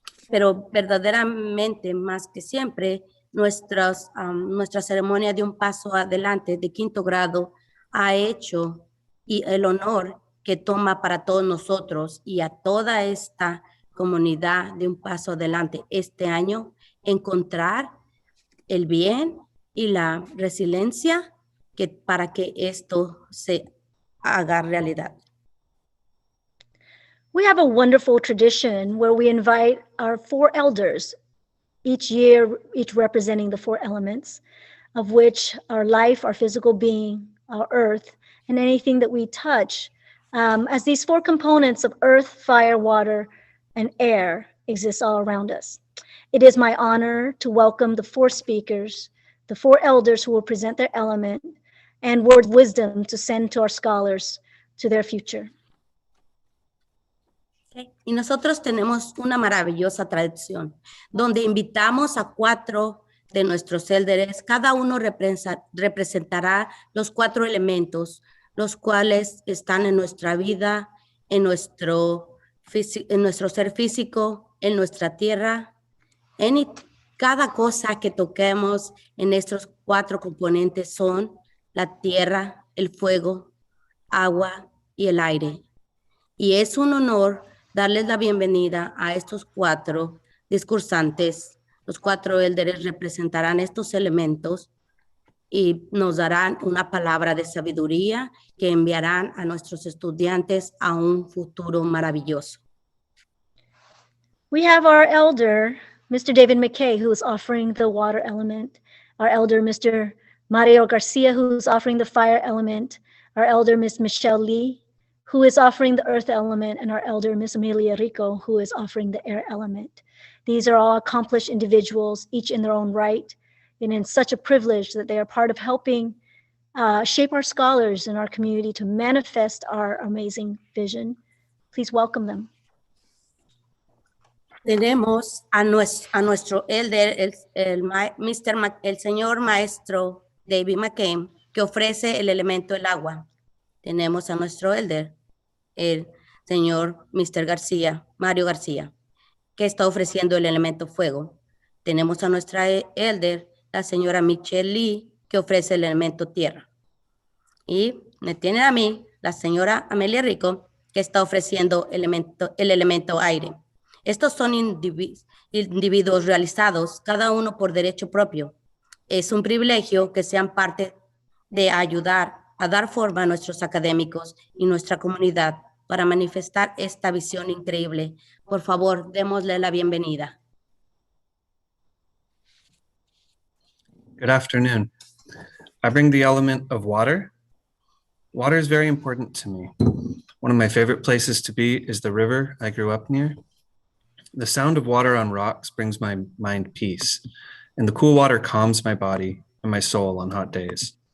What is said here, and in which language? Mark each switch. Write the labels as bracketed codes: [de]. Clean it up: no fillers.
[es] pero verdaderamente más que siempre, nuestra ceremonia de un paso adelante de quinto grado ha hecho y el honor que toma para todos nosotros y a toda esta comunidad de un paso adelante este año, encontrar el bien y la resiliencia para que esto se haga realidad. [en] We have a wonderful tradition where we invite our 4 elders each year, each representing the 4 elements, of which our life, our physical being, our earth, and anything that we touch, as these 4 components of earth, fire, water, and air exist all around us. It is my honor to welcome the 4 speakers, the 4 elders who will present their element and words of wisdom to send to our scholars to their future. Okay. [es] Y nosotros tenemos una maravillosa tradición donde invitamos a 4 de nuestros élderes. Cada uno representará los 4 elementos, los cuales están en nuestra vida, en nuestro ser físico, en nuestra tierra, en cada cosa que toquemos en estos 4 componentes son la tierra, el fuego, agua y el aire. Y es un honor darles la bienvenida a estos 4 discursantes. Los 4 élderes representarán estos elementos y nos darán una palabra de sabiduría que enviarán a nuestros estudiantes a un futuro maravilloso. [en] We have our elder, Mr. David McKay, who is offering the water element, our elder, Mr. Mario Garcia, who's offering the fire element, our elder, Ms. Michelle Lee, who is offering the earth element, and our elder, Ms. Amelia Rico, who is offering the air element. These are all accomplished individuals, each in their own right, and in such a privilege that they are part of helping shape our scholars in our community to manifest our amazing vision. Please welcome them. [es] Tenemos a nuestro elder, el señor maestro David McKay, que ofrece el elemento del agua. Tenemos a nuestro elder, el señor Mr. García, Mario García, que está ofreciendo el elemento fuego. Tenemos a nuestra elder, la señora Michelle Lee, que ofrece el elemento tierra. Y me tiene a mí, la señora Amelia Rico, que está ofreciendo el elemento aire. Estos son individuos realizados, cada uno por derecho propio. Es un privilegio que sean parte de ayudar a dar forma a nuestros académicos y nuestra comunidad para manifestar esta visión increíble. Por favor, démosle la bienvenida. [en] Good afternoon. I bring the element of water. Water is very important to me. One of my favorite places to be is the river I grew up near. The sound of water on rocks brings my mind peace, and the cool water calms my body and my soul on hot days.